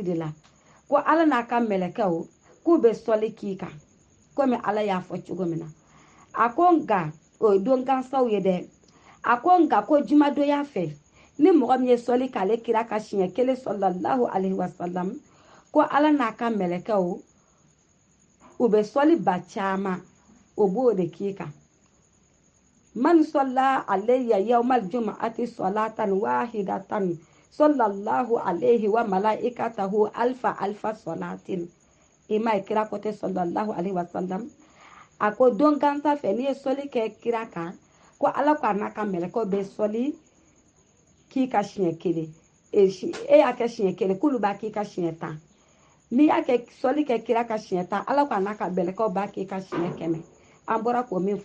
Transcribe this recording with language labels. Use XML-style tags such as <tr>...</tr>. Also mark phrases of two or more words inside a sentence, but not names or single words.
<bm>de la ko ala n'a ka mɛlɛkɛw k'u bɛ sɔli k'i kan komi ala y'a fɔ cogo min na a ko nka o ye don gansaw ye dɛ a ko nka ko jumadonya fɛ ni mɔgɔ min ye sɔli k'ale kira ka siɲɛ kelen</bm> <ar>صلى الله عليه وسلم</ar> <bm>ko ala n'a ka mɛlɛkɛw u bɛ sɔli ba caman o b'o de k'i kan</bm> <ar>من صلى علي يوم الجمعة صلاة واحدة صلى الله عليه وملائكته ألف صلاة</ar> <bm>ima kira ko te</bm> <ar>صلى الله عليه وسلم</ar> <bm>a ko don gansa fɛ n'i ye sɔli kɛ kira kan ko ala ko a n'a ka mɛlɛkɛw bɛ sɔli k'i ka siɲɛ kelen e y'a kɛ siɲɛ kelen k'olu b'a k'i ka siɲɛ 10 n'i y'a kɛ sɔli kɛ kira ka siɲɛ 10 ala ko a n'a ka mɛlɛkɛw b'a k'i ka siɲɛ 100 an bɔra k'o min</bm>